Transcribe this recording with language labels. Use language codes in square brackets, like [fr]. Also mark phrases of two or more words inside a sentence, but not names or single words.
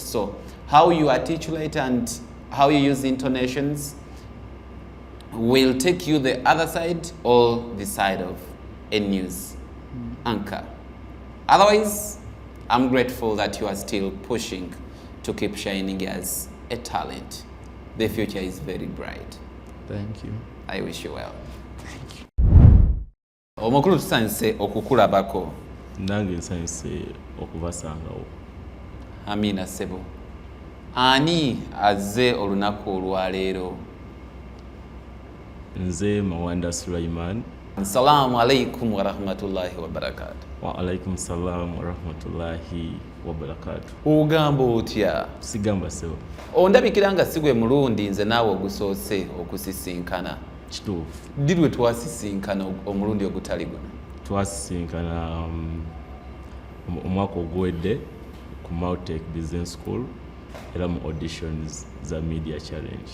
[en] So how you articulate and how you use intonations will take you the other side or the side of a news anchor. Otherwise, I'm grateful that you are still pushing to keep shining as a talent. The future is very bright. Thank you. I wish you well. Thank you. [lg] Omukulu tusanise okukulabako. Nange nsanise okubasangawo. Amina Sebo. Ani azze olunaku olwaleero? Nze Mawanda Sulaiman. [ar] السلام عليكم ورحمة الله وبركاته. وعليكم السلام ورحمة الله وبركاته. [lg] Ugamba otya? Sigamba Sebo. Ondabikira nga sigwe mulundi nze naawe ogusoose okusisinkana. Kituufu. Didwe twasisinkana omulundi ogutali guno? Twasisinkana omwaka oguwedde ku Multitech Business School era mu auditions za [en] media challenge.